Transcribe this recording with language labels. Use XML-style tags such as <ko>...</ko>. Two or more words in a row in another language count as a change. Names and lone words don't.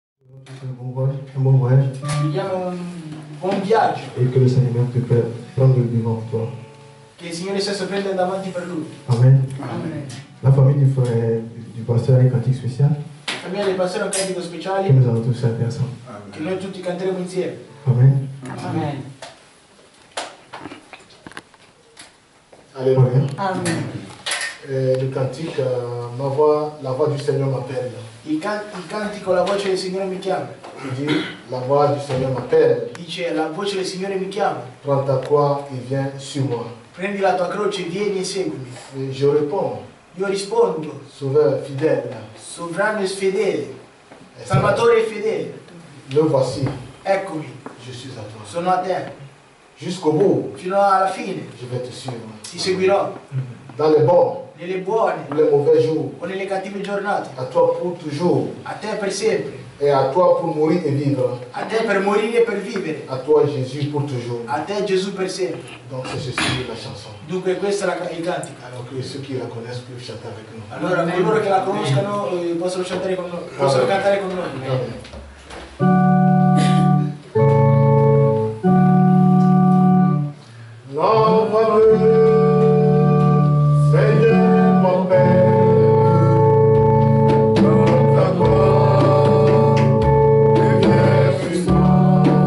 <fr>Un bon voyage.</fr> <it>Vogliamo un buon viaggio.</it> <fr>Et que le Seigneur te fait prendre le devant toi.</fr> <it>Che il Signore stesso prenda davanti per lui. Amen. Amen.</it> <fr>La famille du pasteur a un cantique spécial</fr> <it>La famiglia del pastore ha un cantico</it> <fr>que</fr> <it>speciale</it> <fr>nous allons tous chanter ensemble.</fr> <it>che noi tutti canteremo insieme. Amen. Amen. Alléluia. Amen.</it> <fr>Le cantique, la voix du Seigneur m'appelle.</fr> <it>Il cantico La voce del Signore mi chiama.</it> <fr>Il dit, la voix du Seigneur m'appelle.</fr> <it>Dice la voce del Signore mi chiama.</it> <fr>Prends ta croix et viens sur moi.</fr> <it>Prendi la tua croce, vieni e seguimi.</it> <fr>Et je réponds,</fr> <it>Io rispondo,</it> <fr>Sauveur fidèle,</fr> <it>sovrano e fedele, Salvatore e fedele.</it> <fr>le voici,</fr> <it>Eccomi,</it> <fr>je suis à toi.</fr> <it>sono a te.</it> <fr>Jusqu'au bout,</fr> <it>Fino alla fine</it> <fr>je vais te suivre.</fr> <it>ti seguirò.</it> <fr>Dans les bons</fr> <it>Nelle buone</it> <fr>ou les mauvais jours,</fr> <it>o nelle cattive giornate.</it> <fr>à toi pour toujours.</fr> <it>A te per sempre.</it> <fr>Et à toi pour mourir et vivre.</fr> <it>A te per morire e per vivere.</it> <fr>À toi Jésus pour toujours.</fr> <it>A te Gesù per sempre.</it> <fr>Donc c'est ceci la chanson.</fr> <it>Dunque questa è il cantico.</it> <fr>Alors que ceux qui la connaissent peuvent chanter avec nous.</fr> <it>Allora coloro che la conoscano possono cantare con noi. Possono cantare con noi. Amen.</it> <fr>Envoie-le, Seigneur mon Père, dans ta gloire, et viens sur moi.</fr>